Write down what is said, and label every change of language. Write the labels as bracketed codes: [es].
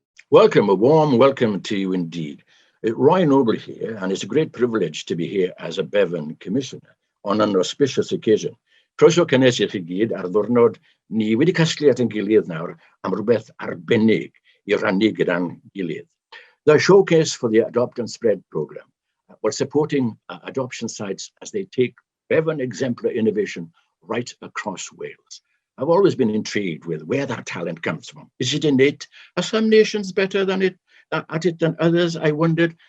[en] Welcome, a warm welcome to you indeed. Roy Noble here, and it's a great privilege to be here as a Bevan Commissioner on an auspicious occasion. [cy] Croeso cynnes i chi gyd ar ddwrnod ni wedi casglu at ein gilydd nawr am rhywbeth arbennig I rannu gyda'n gilydd. [en] The Showcase for the Adopt and Spread program. We're supporting adoption sites as they take Bevan exemplar innovation right across Wales. I've always been intrigued with where that talent comes from. Is it innate? Are some nations better at it than others? I wondered.